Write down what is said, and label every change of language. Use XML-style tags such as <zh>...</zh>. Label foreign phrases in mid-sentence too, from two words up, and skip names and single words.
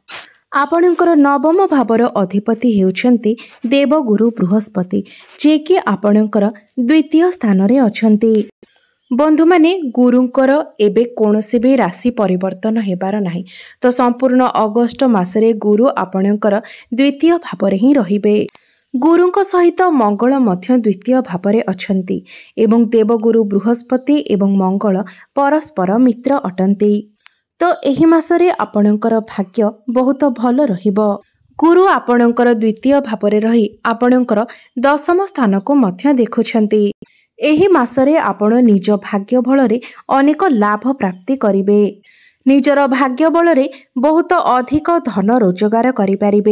<or>ଆପଣଙ୍କର ନବମ ଭାବର ଅଧିପତି ହେଉଛନ୍ତି ଦେବଗୁରୁ ବୃହସ୍ପତି, ଯେ କି ଆପଣଙ୍କର ଦ୍ୱିତୀୟ ସ୍ଥାନ ରେ ଅଛନ୍ତି। ବନ୍ଧୁ ମାନେ ଗୁରୁଙ୍କର ଏବେ କୌଣସି ଭି ରାଶି ପରିବର୍ତ୍ତନ ହେବାର ନାହିଁ। ତ ସମ୍ପୂର୍ଣ୍ଣ ଅଗଷ୍ଟ ମାସରେ ଗୁରୁ ଆପଣଙ୍କର ଦ୍ୱିତୀୟ ଭାବରେ ହିଁ ରହିବେ। ଗୁରୁଙ୍କ ସହିତ ମଙ୍ଗଳ ମଧ୍ୟ ଦ୍ୱିତୀୟ ଭାବରେ ଅଛନ୍ତି ଏବଂ ଦେବଗୁରୁ ବୃହସ୍ପତି ଏବଂ ମଙ୍ଗଳ ପରସ୍ପର ମିତ୍ର ଅଟନ୍ତି। ତ ଏହି ମାସରେ ଆପଣଙ୍କର ଭାଗ୍ୟ ବହୁତ ଭଲ ରହିବ। ଗୁରୁ ଆପଣଙ୍କର ଦ୍ୱିତୀୟ ଭାବରେ ରହି ଆପଣଙ୍କର ଦଶମ ସ୍ଥାନକୁ ମଧ୍ୟ ଦେଖୁଛନ୍ତି। ଏହି ମାସରେ ଆପଣ ନିଜ ଭାଗ୍ୟ ବଳରେ ଅନେକ ଲାଭ ପ୍ରାପ୍ତି କରିବେ। ନିଜର ଭାଗ୍ୟ ବଳରେ ବହୁତ ଅଧିକ ଧନ ରୋଜଗାର କରିପାରିବେ।</or>